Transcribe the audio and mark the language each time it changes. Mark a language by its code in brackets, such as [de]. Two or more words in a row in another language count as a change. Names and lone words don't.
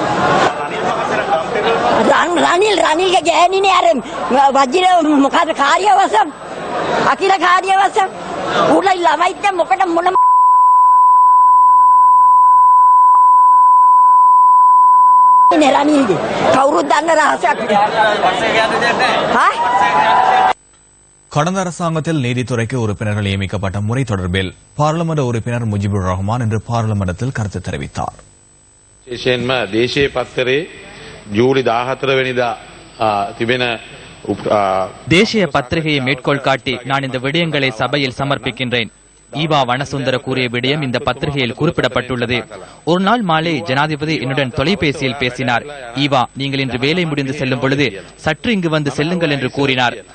[si] රනිල්ගේ ගෑණිනේ අර වජිර මොකද කාර්යවසම් අකිල කාර්යවසම් උඩයි ළමයිත් මොකට මොන රනිල්ගේ කවුරුත් දන්න රහසක්. [ta] கடந்த அரசாங்கத்தில் நீதித்துறைக்கு உறுப்பினர்கள் நியமிக்கப்பட்ட முறை தொடர்பில் பாராளுமன்ற உறுப்பினர் முஜிபுர் ரஹ்மான் இன்று பாராளுமன்றத்தில் கருத்து தெரிவித்தார். [si] විශේෂයෙන්ම දේශීය පත්තරේ ජූලි 14 වෙනිදා තිබෙන [ta] தேசிய பத்திரிகையை மேற்கோள் காட்டி நான் இந்த விடயங்களை சபையில் சமர்ப்பிக்கின்றேன். ஈவா வனசுந்தர கூறிய விடயம் இந்த பத்திரிகையில் குறிப்பிடப்பட்டுள்ளது. ஒரு நாள் மாலை ஜனாதிபதி என்னுடன் தொலைபேசியில் பேசினார். ஈவா, நீங்கள் இன்று வேலை முடிந்து செல்லும் பொழுது சற்று இங்கு வந்து செல்லுங்கள் என்று கூறினார்.